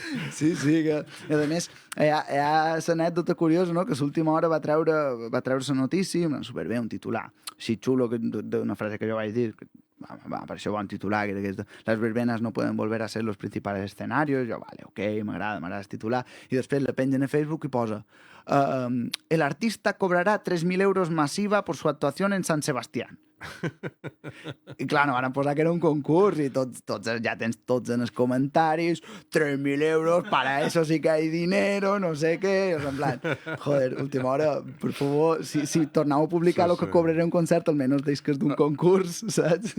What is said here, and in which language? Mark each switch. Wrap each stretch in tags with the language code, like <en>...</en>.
<ca>Sí, que a més hi ha l'anècdota curiosa, no? Que a l'última hora va treure la notícia, superbé, un titular així xulo, d'una frase que jo vaig dir, va, per això bon titular, que era</ca> <es>les verbenas no pueden volver a ser los principales escenarios.</es> <ca>Jo, vale, ok, m'agrada el titular, i després la pengen a Facebook i posa</ca> <es>el artista cobrará 3.000 euros masiva por su actuación en San Sebastián.</es> <ca>I clar, no van posar que era un concurs i ja tens tots en els comentaris 3.000 euros,</ca> <es>para eso sí que hay dinero,</es> <ca>no sé què, en plan, joder, última hora, per favor, si torneu a publicar el que cobraré un concert, almenys deix que és d'un concurs, saps?</ca>